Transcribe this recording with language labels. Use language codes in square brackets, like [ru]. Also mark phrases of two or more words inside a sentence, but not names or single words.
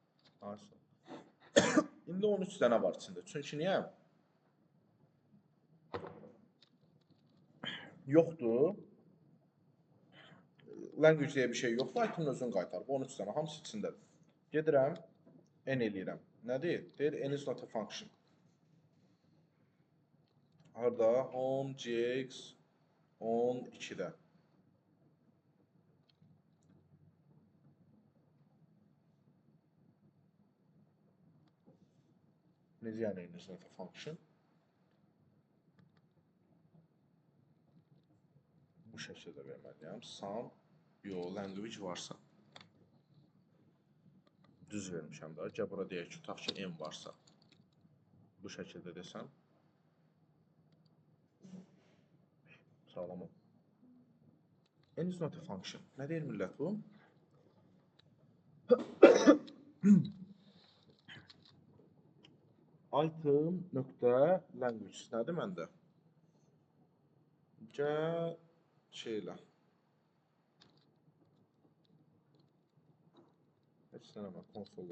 [az] Nasıl? İndi 13 dənə var içində. Çünki niyə? Yoxdur. Language deyə bir şey yoxdur, item'in özünü qaytar. Bu 13 dənə hamısı içindədir. Gedirəm, n eləyirəm. Nədir? Deyir, [en] n is not a function. [az] Harada? Home, gx, 12-də. Necə yəni [en] n is not a function? [az] Bu şəkildə verməliyəm. Sum, language varsa. Düz vermişəm də. Gəl bura deyək ki, tutaq ki, n varsa. Bu şəkildə desəm. Sağlam ol. [en] N is not a function. [az] Nə deyir millət bu? Item.language nədir məndə? Gəl şeylə. Heç sənəmə, konsolu.